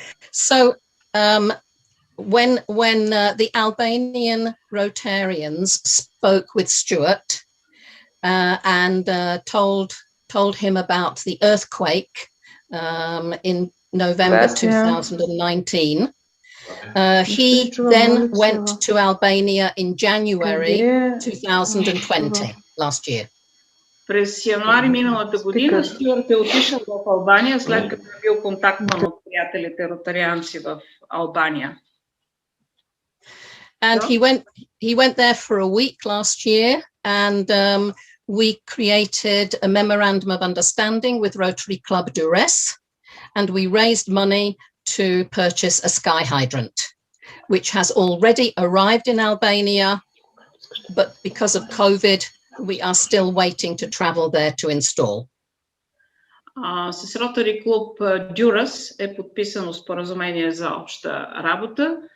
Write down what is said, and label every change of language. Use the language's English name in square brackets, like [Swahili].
[English] So, when the Albanian Rotarians spoke with Stuart and told him about the earthquake in November 2019, he then went to Albania in January 2020, last year. [Bulgarian] През януари миналата година Стюарт е отишъл в Албания, след като е бил контактван от приятелите ротарианци в Албания. [English] And he went there for a week last year, and we created a memorandum of understanding with Rotary Club Durres, and we raised money to purchase a sky hydrant, which has already arrived in Albania, but because of COVID, we are still waiting to travel there to install. [Bulgarian] С Rotary Club Durres е подписано споразумение за обща работа.